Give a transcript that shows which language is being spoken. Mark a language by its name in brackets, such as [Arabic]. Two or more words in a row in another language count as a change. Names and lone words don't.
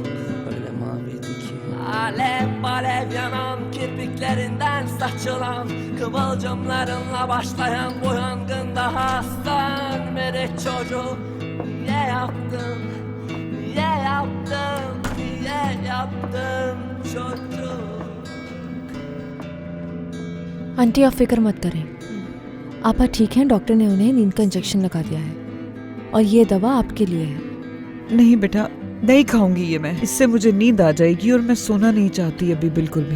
[Turkish] Öyle maviydi ki alev alev yanan kirpiklerinden saçılan kıvılcımlarınla başlayan bu yangın daha sönmedi çocuk. Niye yaptın? Niye yaptın? Niye yaptın çocuk? [Hindi] आंटी आप फिक्र मत करें, आपा ठीक हैं। डॉक्टर ने उन्हें नींद का इंजेक्शन लगा दिया है और ये दवा आपके लिए है। नहीं बेटा, नहीं खाऊंगी ये मैं। इससे मुझे नींद आ जाएगी और मैं सोना नहीं चाहती अभी बिल्कुल भी।